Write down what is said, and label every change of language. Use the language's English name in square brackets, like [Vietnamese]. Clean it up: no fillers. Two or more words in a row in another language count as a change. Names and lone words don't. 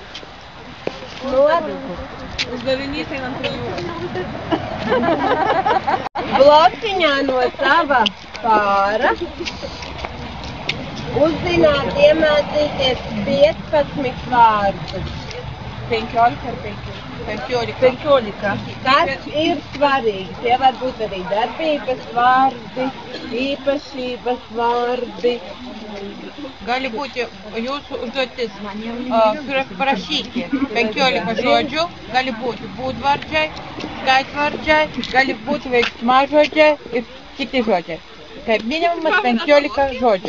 [Lithuanian] Uzdavinys einam prie jūras. [Latvian] Blokiņā no sava pāra uzzināt iemācīties 15 vārdus. 15 ar 15. Kas ir svarīgi? Tie var būt arī darbības vārdi, īpašības vārdi. [Lithuanian] Gali būti jūsu užduotis parašyti 15 žodžių, gali būti būdvardžiai, skaitvardžiai, gali būti veiksmažodžiai ir kiti žodžiai. Kaip minimumas 15 žodžių.